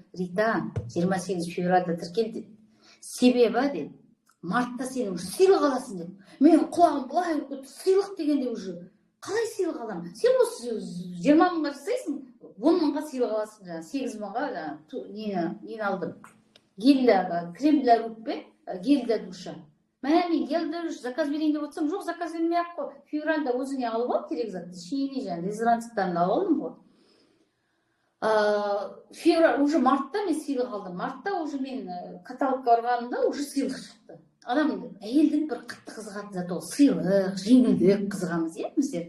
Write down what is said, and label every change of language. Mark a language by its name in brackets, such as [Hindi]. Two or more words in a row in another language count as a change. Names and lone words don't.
[Kazakh] Рита, 28 февральда тіркелді. Себебі деді, мартта сен уже сыйлық аласың деді. Мен құлағым былай өтті, сыйлық дегенде уже қалай сыйлық аламын? Сен осы 20 мыңға жасайсың, 10 мыңға сыйлық аласың, 8 мыңға нені алдым. [Russian] Крем для рук пен гель для душа. [Kazakh] Мен [Russian] гель для душ [Kazakh] заказ берейін деп отырсам, жоқ, заказ бермей ақ қой. Февральда өзіңе алып ал, керек затты, шейіне дезодоранттарын алып алдым ғой. Февраль, уже мартта мен сыйлық алдым. Мартта уже мен каталогқа барғанымда уже сыйлық шықты. Адам, әйелдің бір қатты қызығатын заты ол сыйлық, жеңілдік қызығамыз, иә, біздер.